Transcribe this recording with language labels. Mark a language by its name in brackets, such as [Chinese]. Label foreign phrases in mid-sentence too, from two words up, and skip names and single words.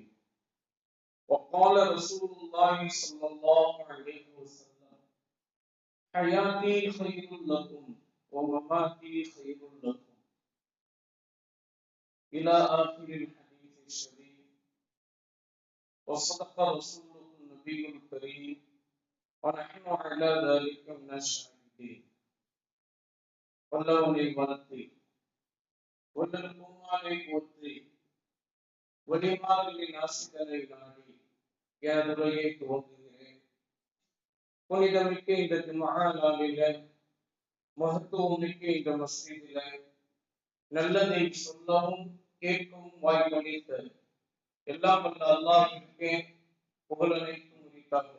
[Arabic] وقال رسول الله صلى الله عليه وسلم: حياتي خير لكم ومماتي خير لكم، إلى آخر الحديث الشريف. وصدق رسوله النبي الكريم ونحن على ذلك من الشاهدين. [Tamil] வல்லவனை வளர்த்தி ஒன்றரை போற்றி வழிமாறுகளின் ஆசிரியரை நாடி எனது உரையை துவங்குகிறேன். புனிதமிக்க இந்த மகாநாளில, மகத்துவம் மிக்க இந்த மஸ்ஜிதில நல்லதை சொல்லவும் கேட்கவும் வாய்ப்பளித்த எல்லாம் வல்ல அல்லாஹ்விற்கே புகழ் அனைத்தும் உரித்தாகட்டும்.